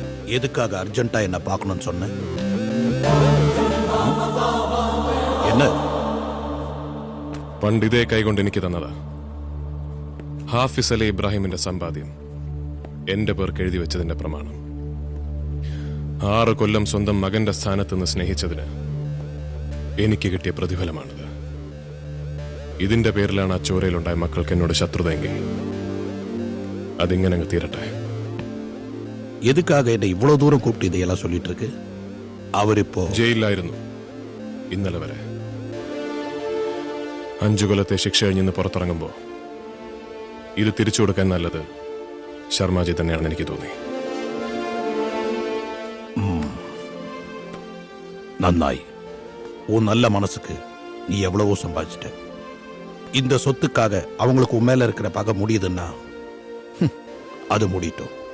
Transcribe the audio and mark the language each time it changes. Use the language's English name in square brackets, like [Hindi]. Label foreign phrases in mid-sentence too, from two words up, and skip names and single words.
[Tamil] எதுக்காக அர்ஜென்ட்டா என்ன பார்க்கணும்னு சொன்ன? என்ன [Malayalam] പണ്ടിതേ കൈകൊണ്ട് എനിക്ക് തന്നതാ. ഹാഫിസ് അലി ഇബ്രാഹിമിന്റെ സമ്പാദ്യം എന്റെ പേർക്ക് എഴുതി വെച്ചതിന്റെ പ്രമാണം. 6 കൊല്ലം സ്വന്തം മകന്റെ സ്ഥാനത്ത് നിന്ന് സ്നേഹിച്ചതിന് എനിക്ക് കിട്ടിയ പ്രതിഫലമാണിത്. ഇതിന്റെ പേരിലാണ് ആ ചോരയിലുണ്ടായ മക്കൾക്ക് എന്നോട് ശത്രുതയെങ്കിൽ അതിങ്ങനെ അങ്ങ് തീരട്ടെ. [Tamil] எதுக்காக என்ன இவ்வளவு தூரம் கூப்பிட்டு இதையெல்லாம் சொல்லிட்டு இருக்கு? அவரிப்போ [Malayalam] ജയിലിലായിരുന്നു ഇന്നലെ വരെ. 5 കൊല്ലത്തെ ശിക്ഷ കഴിഞ്ഞ് പുറത്തിറങ്ങുമ്പോ ഇത് തിരിച്ചു കൊടുക്കാൻ നല്ലത് ശർമാജി തന്നെയാണെന്ന് എനിക്ക് തോന്നി. [Tamil] நன்னாய். உன் நல்ல மனசுக்கு நீ எவ்வளவோ சம்பாதிச்சிட்ட. இந்த சொத்துக்காக அவங்களுக்கு உன் மேல இருக்கிற பகை முடியுதுன்னா அது முடியட்டும்.